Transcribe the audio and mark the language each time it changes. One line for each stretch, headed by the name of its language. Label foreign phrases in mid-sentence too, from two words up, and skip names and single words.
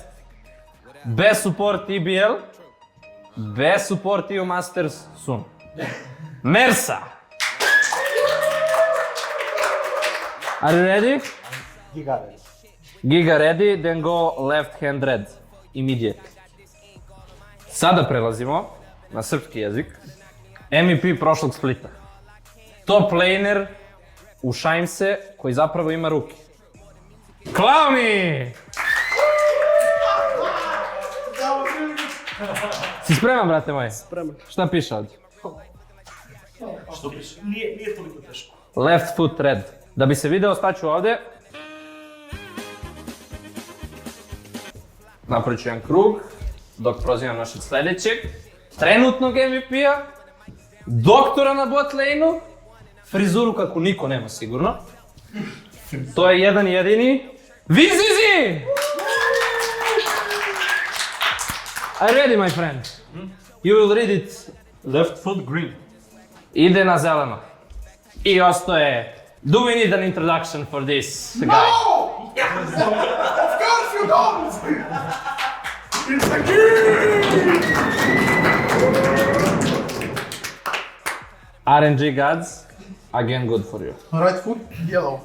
English: Best support EBL, best support EU Masters soon. Mersa. Are you ready? Giga ready, then go left hand red, immediate.
Serbian: Sada prelazimo na srpski jezik. MVP prošlog splita.
English: Top laner
Serbian: u Šajmse koji zapravo ima ruke. Klauni! Si spreman, brate moj? Spreman. Šta piše ovdje? Što piše? Nije toliko teško.
English: Left foot red.
Serbian: Da bi se video, staću ovdje. Napravit ću jedan krug, dok prozivam našeg sljedećeg. Trenutnog MVP-a, doktora na
English: bot lane-
Serbian: u, frizuru kako niko nema sigurno. To je jedan jedini. Vizizi!
English: Are you ready, my friend? You will read it. Left foot green.
Serbian: Ide na zeleno. I ostaje.
English: Do we need an introduction for this guy? Of course you don't! It's a king! RNG gods, again good for you. Right foot, yellow.